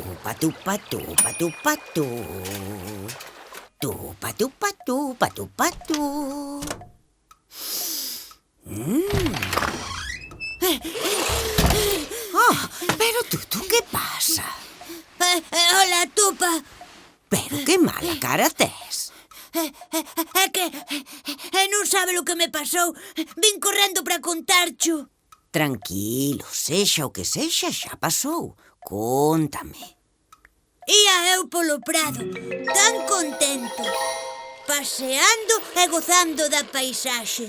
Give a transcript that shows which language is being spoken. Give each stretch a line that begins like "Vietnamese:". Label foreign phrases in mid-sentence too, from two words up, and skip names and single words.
Galician: Tupa, tupa, tupa, tupa, tu. Tupa, tupa, tupa, tupa, tu. Oh, pero Tutu, ¿qué pasa? Hola, Tupa. Pero que mala cara tes. É que non sabe o que me pasou. Vin correndo para contarcho. Tranquilo, sexa o que sexa, xa pasou. Cóntame. Ia eu polo prado, tan contento, paseando e gozando da paisaxe.